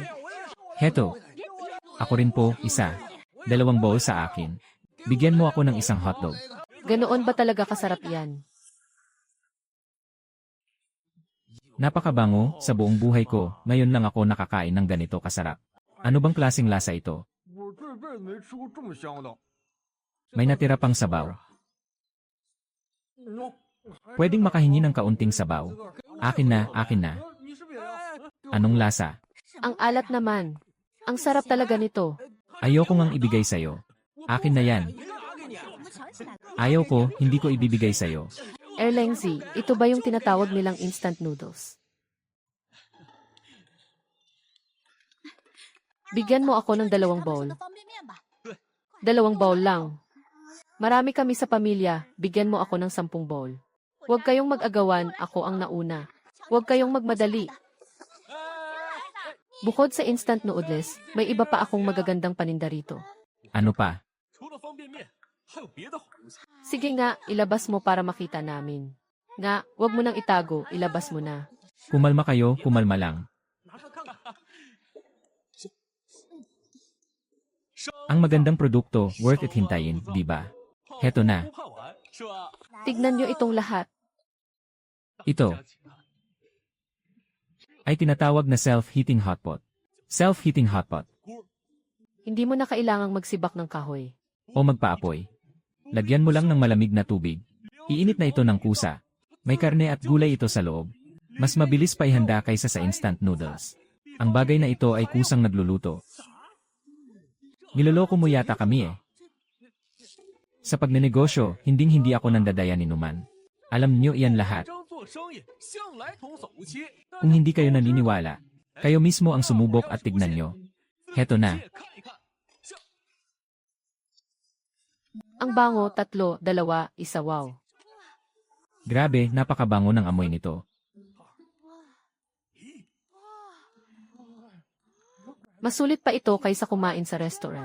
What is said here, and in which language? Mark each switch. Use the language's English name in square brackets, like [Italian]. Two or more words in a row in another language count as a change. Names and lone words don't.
[Filipino] Heto. Ako rin po, 1. 2 bowl sa akin. Bigyan mo ako ng 1 hotdog. Ganoon ba talaga kasarap yan? Napakabango, sa buong buhay ko, ngayon lang ako nakakain ng ganito kasarap. Ano bang klaseng lasa ito? [Chinese] 我这辈子没吃过这么香的。 [Filipino] May natira pang sabaw. Pwedeng makahingi ng kaunting sabaw. Akin na, akin na. [Chinese] 你是不是也要？ [Filipino] Anong lasa? Ang alat naman. Ang sarap talaga nito. Ayoko ngang ibigay sa'yo. Akin na yan. Ayaw ko, hindi ko ibibigay sa'yo. Erlengzi, ito ba yung tinatawag nilang [English] instant noodles? [Filipino] Bigyan mo ako ng 2 bowl. 2 bowl lang. Marami kami sa pamilya, bigyan mo ako ng 10 bowl. Huwag kayong mag-agawan, ako ang nauna. Huwag kayong magmadali. Bukod sa [English] instant noodles, [Filipino] may iba pa akong magagandang paninda rito. Ano pa? [Chinese] 除了方便面，还有别的好东西。 [Filipino] Sige nga, ilabas mo para makita namin. Nga, huwag mo nang itago, ilabas mo na. Kumalma kayo, kumalma lang. [Chinese] 拿上看看。 [Filipino] Ang magandang produkto, [English] worth it [Filipino] hintayin, di ba? Heto na. [Chinese] 不怕晚，是吧？ [Filipino] Tignan nyo itong lahat. Ito ay tinatawag na [English] self-heating hotpot. Self-heating hotpot. [Filipino] Hindi mo na kailangang magsibak ng kahoy. O magpaapoy. Lagyan mo lang ng malamig na tubig. Iinit na ito ng kusa. May karne at gulay ito sa loob. Mas mabilis pa ihanda kaysa sa [English] instant noodles. [Filipino] Ang bagay na ito ay kusang nagluluto. Niloloko mo yata kami eh. Sa pagnenegosyo, hinding-hindi ako nandadaya ni Numan. Alam niyo iyan lahat. [Chinese] 张做生意向来童叟无欺。 [Filipino] Kung hindi kayo naniniwala, kayo mismo ang sumubok at tignan nyo. Heto na. [Chinese] 看一看， [Filipino] Ang bango, 3, 2, 1, wow. Grabe, napakabango ng amoy nito. Masulit pa ito kaysa kumain sa restaurant.